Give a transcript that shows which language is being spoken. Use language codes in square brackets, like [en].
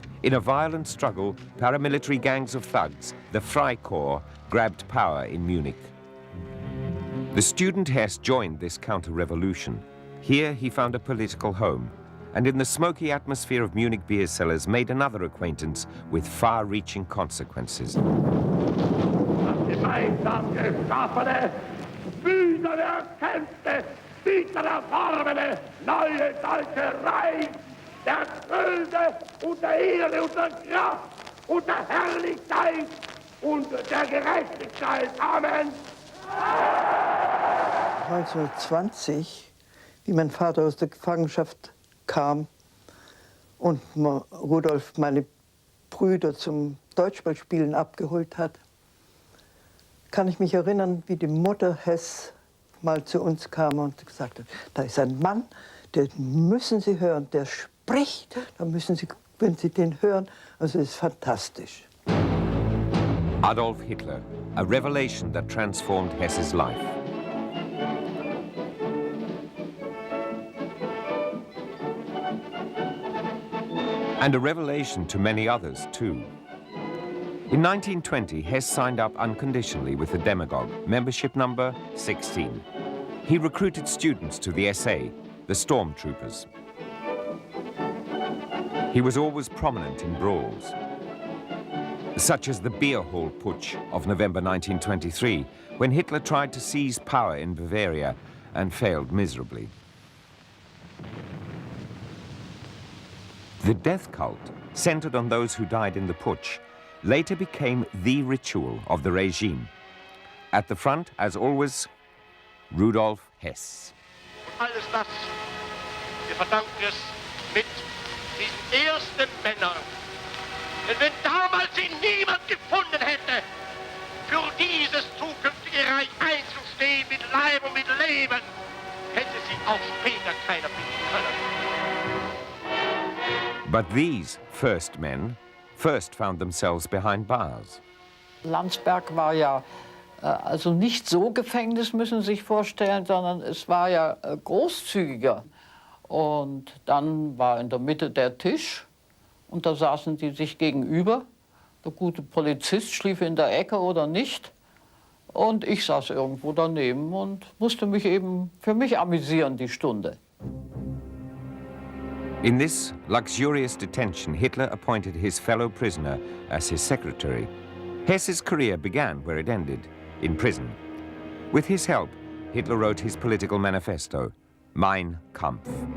[en] In a violent struggle, paramilitary gangs of thugs, the Freikorps, grabbed power in Munich. The student Hess joined this counter-revolution. Here he found a political home, and in the smoky atmosphere of Munich beer cellars made another acquaintance with far-reaching consequences. [de] Gemeinsam geschaffene, mühsam erkämpfte, bitter erworbene, neue deutsche Reich, der Größe und der Ehre und der Kraft und der Herrlichkeit und der Gerechtigkeit. Amen. 1920, wie mein Vater aus der Gefangenschaft kam und Rudolf meine Brüder zum Deutschballspielen abgeholt hat, kann ich mich erinnern, wie die Mutter Hess mal zu uns kam und gesagt hat, da ist ein Mann, den müssen Sie hören, der spricht, da müssen Sie, wenn Sie den hören, also es ist fantastisch. [en] Adolf Hitler, a revelation that transformed Hess's life. And a revelation to many others, too. In 1920, Hess signed up unconditionally with the demagogue, membership number 16. He recruited students to the SA, the stormtroopers. He was always prominent in brawls, such as the beer hall putsch of November 1923, when Hitler tried to seize power in Bavaria and failed miserably. The death cult, centered on those who died in the putsch, later became the ritual of the regime. At the front, as always, Rudolf Hess. [de] Alles das, wir verdanken es mit diesen ersten Männern. Denn wenn damals sie niemand gefunden hätte, für dieses zukünftige Reich einzustehen mit Leib und mit Leben, hätte sie auch später keiner finden können. [en] But these first men first found themselves behind bars. [de] Landsberg war ja also nicht so Gefängnis, müssen Sie sich vorstellen, sondern es war ja großzügiger. Und dann war in der Mitte der Tisch und da saßen die sich gegenüber. Der gute Polizist schlief in der Ecke oder nicht. Und ich saß irgendwo daneben und musste mich eben für mich amüsieren, die Stunde. [en] In this luxurious detention, Hitler appointed his fellow prisoner as his secretary. Hess's career began where it ended, in prison. With his help, Hitler wrote his political manifesto, Mein Kampf.